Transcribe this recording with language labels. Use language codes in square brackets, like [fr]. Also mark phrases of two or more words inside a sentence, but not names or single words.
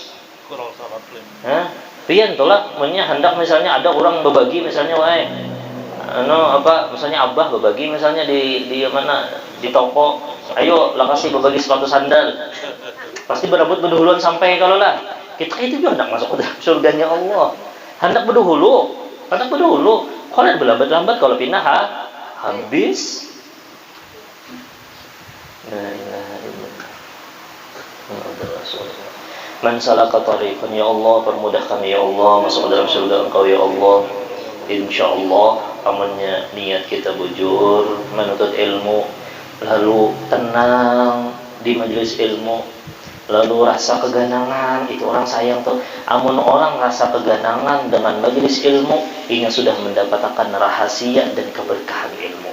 [bjn] Kurang sangat pian tuh lah, hendak misalnya ada orang berbagi misalnya, misalnya abah berbagi misalnya di mana di toko, ayo lah kasih berbagi sepatu sandal. Pasti berebut berdahuluan sampai kalau lah. Kita itu juga hendak masuk ke dalam surganya Allah. Hendak berdahulu. Kalau berlambat-lambat kalau pindah habis. [ar] لا إله إلا الله. محمد رسول الله. من سلك طريقا, يا الله [bjn] permudahkan [ar] يا الله [bjn] masuk ke dalam surga Engkau [ar] يا الله. [bjn] Insyaallah amannya niat kita bujur menuntut ilmu, lalu tenang di majelis ilmu. lalu rasa keganangan, itu orang sayang tuh. Amun orang rasa keganangan dengan majelis ilmu, ini sudah mendapatkan rahasia dan keberkahan ilmu.